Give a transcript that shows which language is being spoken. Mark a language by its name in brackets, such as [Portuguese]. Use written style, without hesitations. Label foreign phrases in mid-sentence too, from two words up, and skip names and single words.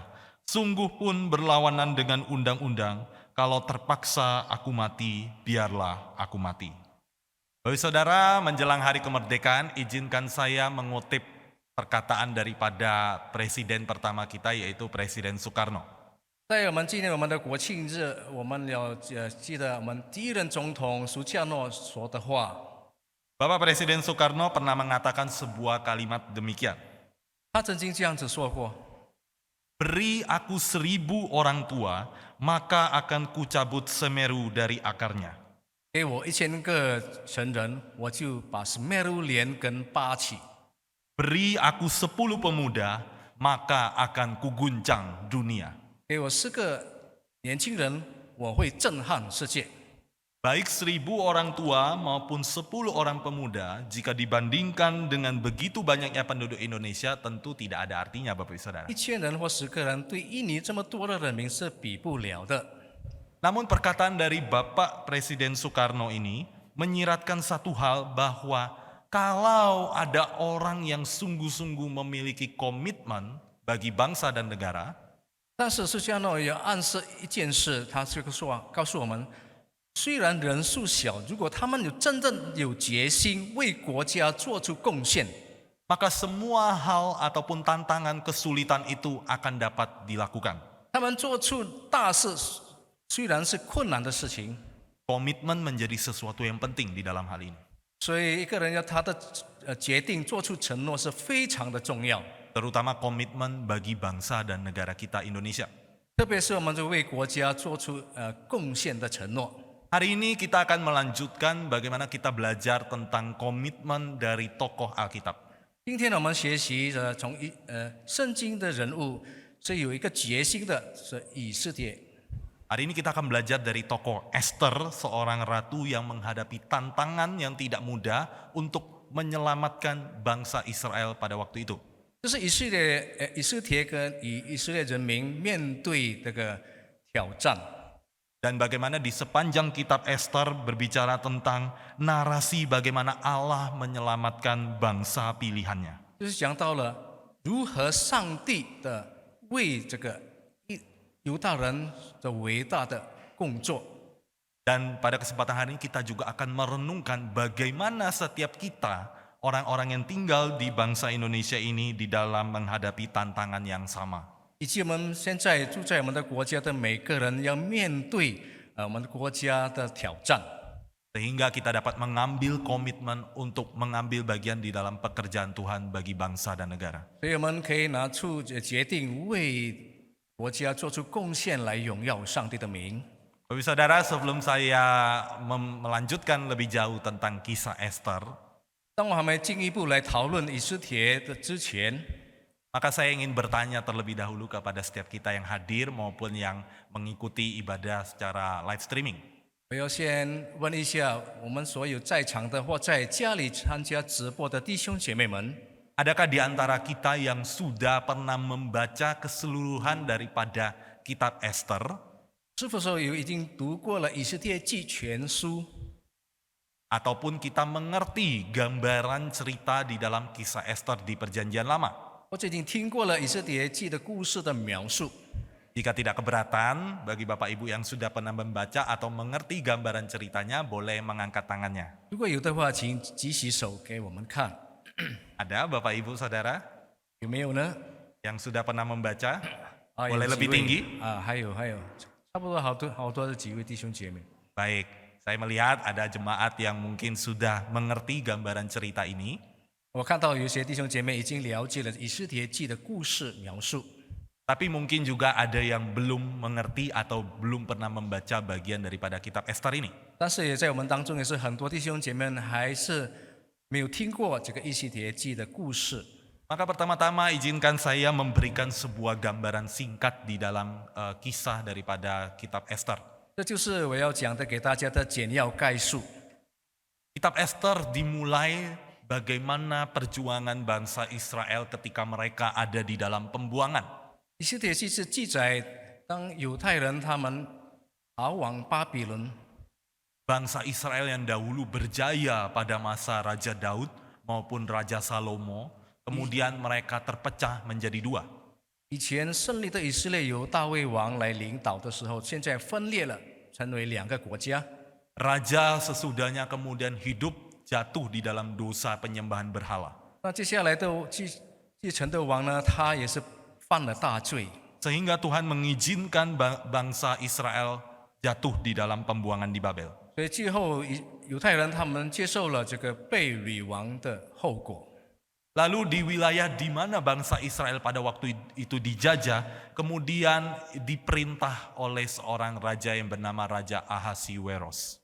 [Indonesian] Sungguh pun berlawanan dengan undang-undang, kalau terpaksa aku mati, biarlah aku mati. Bapak Saudara, menjelang hari kemerdekaan, izinkan saya mengutip perkataan daripada presiden pertama kita, yaitu Presiden Soekarno. [Chinese] 在我们纪念我们的国庆日，我们要记得我们第一任总统苏加诺说的话。 [Indonesian] Bapak Presiden Soekarno pernah mengatakan sebuah kalimat demikian. [Chinese] 他曾经这样子说过： [Indonesian] Beri aku 1000 orang tua, maka akan kucabut Semeru dari akarnya. [Chinese] 给我1000个成人，我就把斯梅鲁连根拔起； [Indonesian] Beri aku 10 pemuda, maka akan kuguncang dunia. [Chinese] 给我10个年轻人，我会震撼世界。 [Indonesian] Baik 1000 orang tua maupun 10 orang pemuda, jika dibandingkan dengan begitu banyaknya penduduk Indonesia, tentu tidak ada artinya, Bapak Ibu Saudara. [Chinese] 1000 人或10个人，对印尼这么多的人民是比不了的。 [Indonesian] Namun perkataan dari Bapak Presiden Soekarno ini menyiratkan satu hal, bahwa kalau ada orang yang sungguh-sungguh memiliki komitmen bagi bangsa dan negara, [Chinese] 但是释迦诺也暗示一件事，他这个说告诉我们，虽然人数小，如果他们真正有决心为国家做出贡献， [Indonesian] maka semua hal ataupun tantangan kesulitan itu akan dapat dilakukan. [Chinese] 他们做出大事，虽然是困难的事情， [Indonesian] Komitmen menjadi sesuatu yang penting di dalam hal ini. [Chinese] 所以一个人要他的决定做出承诺是非常的重要， [Indonesian] Terutama komitmen bagi bangsa dan negara kita Indonesia. [Chinese] 特别是我们就为国家做出贡献的承诺。 [Indonesian] Hari ini kita akan melanjutkan bagaimana kita belajar tentang komitmen dari tokoh Alkitab. [Chinese] 今天呢，我们学习从圣经的人物是有一个决心的，是以斯帖。 [Indonesian] Hari ini kita akan belajar dari tokoh Esther, seorang ratu yang menghadapi tantangan yang tidak mudah untuk menyelamatkan bangsa Israel pada waktu itu. [Chinese] 这是以斯帖跟以色列人民面对这个挑战。 [Indonesian] Dan bagaimana di sepanjang kitab Esther berbicara tentang narasi bagaimana Allah menyelamatkan bangsa pilihannya. [Chinese] 就是讲到了如何上帝的为这个犹大人的伟大的工作。 [Indonesian] Dan pada kesempatan hari ini kita juga akan merenungkan bagaimana setiap kita, orang-orang yang tinggal di bangsa Indonesia ini di dalam menghadapi tantangan yang sama. [Chinese] 以及我们现在住在我们的国家的每个人要面对我们国家的挑战， [Indonesian] Sehingga kita dapat mengambil komitmen untuk mengambil bagian di dalam pekerjaan Tuhan bagi bangsa dan negara. [Chinese] 所以我们可以拿出决定为国家做出贡献来荣耀上帝的名。 [Indonesian] Bapak Saudara, sebelum saya melanjutkan lebih jauh tentang kisah Esther, [Chinese] 当我还没进一步来讨论以斯帖的之前， [Indonesian] maka saya ingin bertanya terlebih dahulu kepada setiap kita yang hadir maupun yang mengikuti ibadah secara [English] live streaming. [Chinese] 我要先问一下我们所有在场的或在家里参加直播的弟兄姐妹们， [Indonesian] Adakah di antara kita yang sudah pernah membaca keseluruhan daripada kitab Esther? [Chinese] 是否说已经读过了以斯帖记全书？ [Indonesian] Ataupun kita mengerti gambaran cerita di dalam kisah Esther di perjanjian lama? [Chinese] 或者已经听过了以斯帖记的故事的描述？ [Indonesian] Jika tidak keberatan, bagi Bapak Ibu yang sudah pernah membaca atau mengerti gambaran ceritanya, boleh mengangkat tangannya. [Chinese] 如果有的话，请举起手给我们看， [Indonesian] Ada Bapak Ibu Saudara [Chinese] 有没有呢？ [Indonesian] yang sudah pernah membaca? 啊， Boleh [Chinese] 有 [Indonesian] lebih [Chinese] 几位 [Indonesian] tinggi? [Chinese] 啊，还有，差不多好多的几位弟兄姐妹。 [Indonesian] Baik, saya melihat ada jemaat yang mungkin sudah mengerti gambaran cerita ini. [Chinese] 我看到有些弟兄姐妹已经了解了以斯帖记的故事描述， [Indonesian] Tapi mungkin juga ada yang belum mengerti atau belum pernah membaca bagian daripada kitab Esther ini. [Chinese] 但是也在我们当中也是很多弟兄姐妹们还是没有听过这个以斯帖记的故事。 [Indonesian] Maka pertama-tama izinkan saya memberikan sebuah gambaran singkat di dalam kisah daripada kitab Esther. [Chinese] 这就是我要讲的给大家的简要概述。 [Indonesian] Kitab Esther dimulai bagaimana perjuangan bangsa Israel ketika mereka ada di dalam pembuangan. [Chinese] 以斯帖记是记载当犹太人他们逃往巴比伦， [Indonesian] Bangsa Israel yang dahulu berjaya pada masa Raja Daud maupun Raja Salomo, kemudian mereka terpecah menjadi dua. [Chinese] 以前胜利的以色列由大卫王来领导的时候，现在分裂了，成为两个国家。 [Indonesian] Raja sesudahnya kemudian hidup jatuh di dalam dosa penyembahan berhala. [Chinese] 那接下来的继承的王呢，他也是犯了大罪， [Indonesian] Sehingga Tuhan mengizinkan bangsa Israel jatuh di dalam pembuangan di Babel. [Chinese] 所以最后犹太人他们接受了这个被掳王的后果。 [Indonesian] Lalu di wilayah di mana bangsa Israel pada waktu itu dijajah, kemudian diperintah oleh seorang raja yang bernama Raja Ahasiweros.